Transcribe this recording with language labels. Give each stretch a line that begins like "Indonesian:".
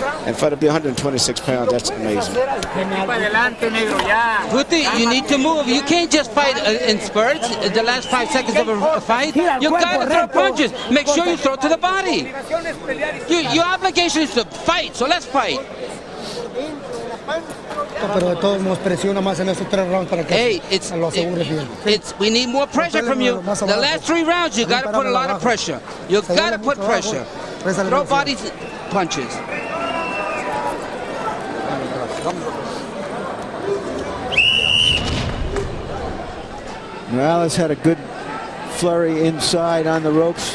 English: And for to be 126 pounds, that's amazing. Guty, you need to move. You can't just fight in spurts. The last 5 seconds of a fight, you gotta throw punches. Make sure you throw to the body. Your obligation is to fight, so let's fight.
Spanish: Pero de todos nos presiona más en estos 3 rounds para que lo asegures bien.
English: We need more pressure from you. The last 3 rounds, you gotta put a lot of pressure. You gotta put pressure. Throw body punches. Morales had a good flurry inside on the ropes.